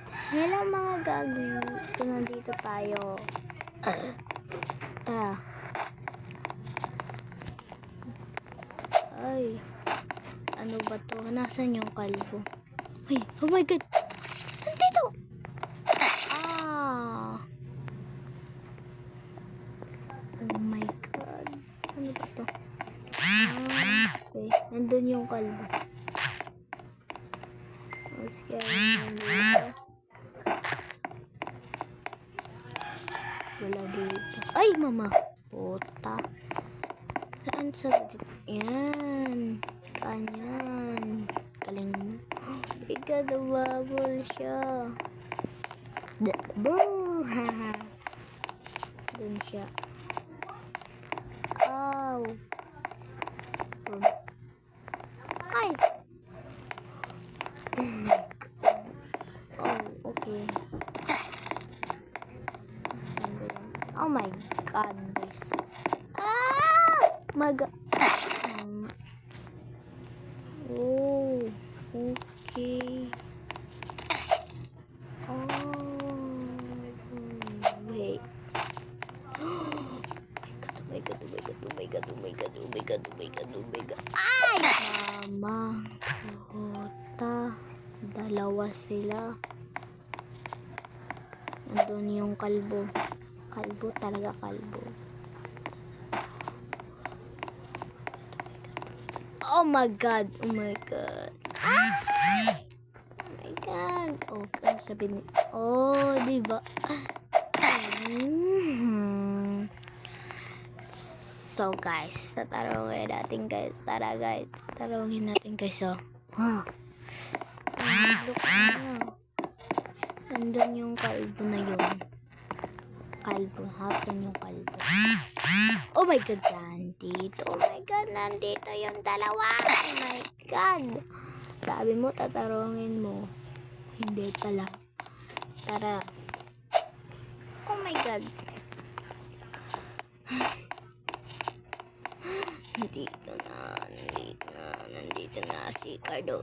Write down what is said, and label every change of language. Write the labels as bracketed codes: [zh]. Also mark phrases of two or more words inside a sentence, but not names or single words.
[tl] Hello mga gagi. So, nandito tayo. Ay. Ano ba to? Nasaan yung kalbo? Ay, [en] oh my god. [tl] Nandito. [en] Oh my god. [tl] Ano ba to? Okay. Nandun yung kalbo. Sige, nandito. Wala dito. Ay, mama. Puta. Saan sa dito? Yan. Kanyan. Galing mo. Ika, dumabol siya. Dun siya. Ow. Ay. [en] Oh my god. Oh, okay. Oh my god, guys. Oh, okay. Oh, wait. Oh my god, oh my god, oh my god, oh my god, oh my god, oh my god, oh my god. [tl] Ay! Mama, puta. Dalawa sila. Nandun yung kalbo. Kalbo talaga, kalbo. [en] Oh my god, oh my god. Ah! Oh my god. Oh, [tl] kan sabi ni. Oh, di ba? So guys, tatarungin natin guys. Tara guys, tatarungin natin guys. So, look na. Nandun yung kalbo na yun. Kalbo, hasan yung kalbo. [en] Oh my god, [tl] nandito. [en] Oh my god, [tl] nandito yung dalawa. [en] Oh my god. [tl] Sabi mo, tatarungin mo. Hindi pala. Tara. [en] Oh my god. [tl] Nandito na si Cardo.